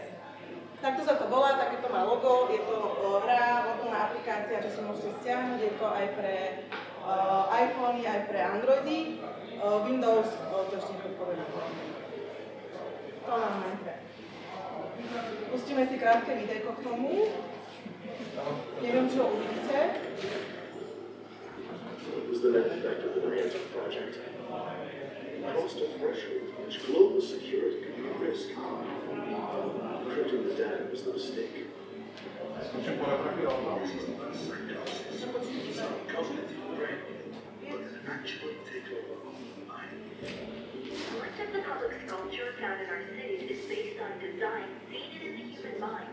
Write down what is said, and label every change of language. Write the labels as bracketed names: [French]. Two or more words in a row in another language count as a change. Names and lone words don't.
[Slovak] Takto sa to volá, takéto má logo, je to hra, mobilná aplikácia, čo si môžete stiahnuť, je to aj pre iPhony, aj pre Androidy, Windows to ešte nepodporuje. To nám najprv. Pustíme si krátke videjko k tomu. Neviem, čo uvidíte. [English] What was the net effect of the Niantic project? Crossed a threshold in which global security could be at risk. Encrypting the data was the mistake. Much of the public sculpture found in our cities is based on design seated in the human mind.